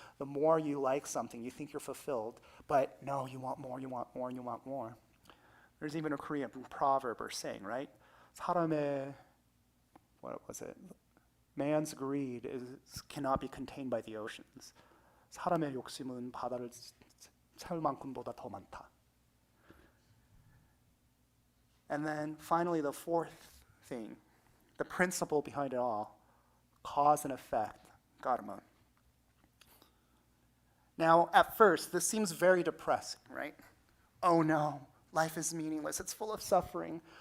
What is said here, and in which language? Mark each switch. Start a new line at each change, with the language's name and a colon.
English: The more you like something, you think you're fulfilled, but no, you want more, you want more, you want more. There's even a Korean proverb or saying, right?
Korean: 사람의,
English: what was it? Man's greed cannot be contained by the oceans.
Korean: 사람의 욕심은 바다를 채울 만큼보다 더 많다.
English: And then finally, the fourth thing, the principle behind it all, cause and effect, karma. Now, at first, this seems very depressing, right? Oh no, life is meaningless, it's full of suffering.